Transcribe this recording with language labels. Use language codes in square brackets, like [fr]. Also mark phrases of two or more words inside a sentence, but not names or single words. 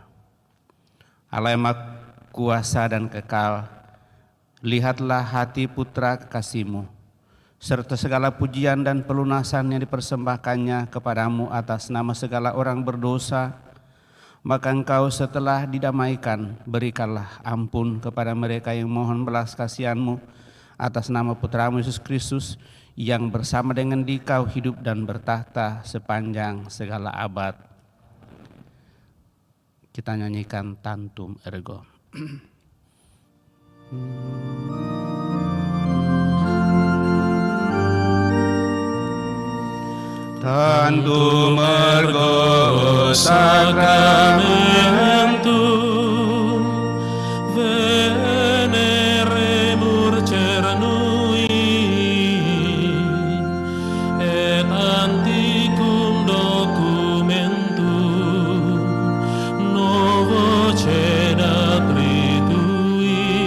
[id] Allah yang Maha Kuasa dan kekal, lihatlah hati putra kekasih-Mu, serta segala pujian dan pelunasan yang dipersembahkannya kepadamu atas nama segala orang berdosa, maka Engkau setelah didamaikan, berikanlah ampun kepada mereka yang mohon belas kasihan-Mu atas nama Putramu Yesus Kristus, yang bersama dengan Dikau hidup dan bertahta sepanjang segala abad. Kita nyanyikan Tantum Ergo. [la] Tantum ergo Sacramentum veneremur cernui et antiquum documentum novo cedat ritui